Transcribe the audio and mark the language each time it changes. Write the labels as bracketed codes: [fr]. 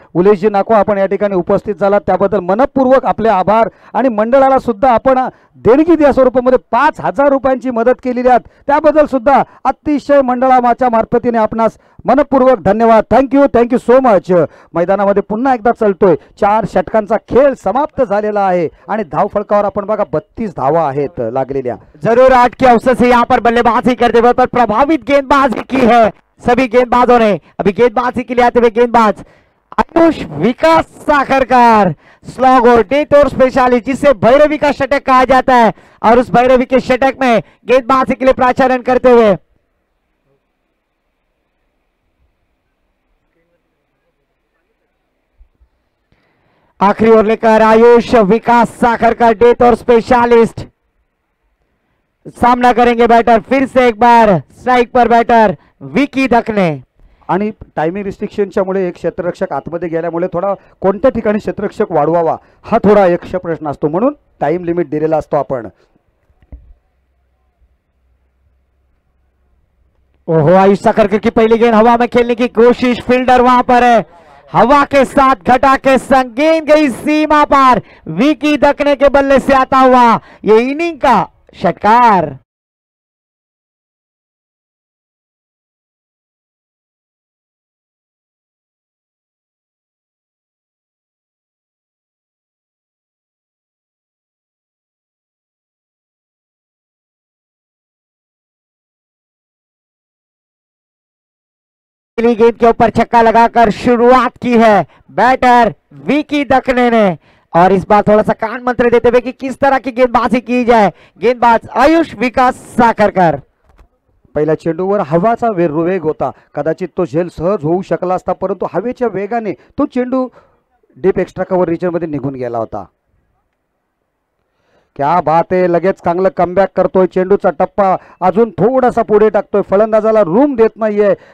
[mr] उलेशजी नाखवा आपण या ठिकाणी उपस्थित झाला त्याबद्दल मनपूर्वक आपले आभार, आणि मंडळाला सुद्धा आपण देणगी या स्वरूपामध्ये 5,000 रुपयांची मदत केलेली आहे, त्याबद्दल सुद्धा अतिशय मंडळाच्या मार्फतीने आपणास मनपूर्वक धन्यवाद। [en] Thank you so much. [mr] मैदानामध्ये पुन्हा एकदा चलतोय, 4 षटकांचा खेळ समाप्त झालेला आहे आणि धावफलकावर आपण बघा 32 धावा आहेत लागलेल्या। [hi] जरूर 8 के अवसर से यहाँ पर बल्लेबाजी करते हुए पर प्रभावित गेंदबाजी की है सभी गेंदबाजों ने। अभी गेंदबाजी के लिए आते हुए गेंदबाज आयुष विकास साखरकर, स्लॉग और डेटोर स्पेशलिस्ट जिसे भैरवी का षटक कहा जाता है, और उस भैरवी के षटक में गेंदबाजी के लिए प्राचारण करते हुए आखिरी ओर लेकर आयुष विकास साखरकर, डेटोर स्पेशलिस्ट सामना करेंगे बैटर। फिर से एक बार स्ट्राइक पर बैटर विकी दखने। [mr] आणि टायमिंग रिस्ट्रिक्शनच्या मुळे एक क्षेत्ररक्षक आतमध्ये गेल्यामुळे थोडा कोणत्या ठिकाणी क्षेत्ररक्षक वाढवावा हा थोडा एक प्रश्न असतो, म्हणून टाइम लिमिट दिलेला असतो आपण। [hi] ओहो, आयुष साखरकर की पहली गेंद हवा में खेलने की कोशिश, फील्डर वहां पर है, हवा के साथ घटा के संग गेंद गई सीमा पार, विकी दखने के बल्ले से आता हुआ ये इनिंग का षटकार। गेंद के ऊपर छक्का लगाकर शुरुआत की है बैटर विकी दखने ने, और इस बार थोड़ा सा कान मंत्र देते हुए कि किस तरह की गेंदबाजी की जाए। गेंदबाज आयुष विकास साखरकर। [mr] पहिल्या चेंडूवर हवाचा वेग होता, कदाचित तो झेल सहज होऊ शकला असता, परंतु हवेच्या वेगाने तो चेंडू डीप एक्स्ट्रा कव्हर रिजन मध्ये निघून गेला होता। क्या बात आहे, लगेच चांगलं कमबॅक करतोय, चेंडूचा टप्पा अजून थोडासा पुढे टाकतोय, फलंदाजाला रूम देत नाहीये।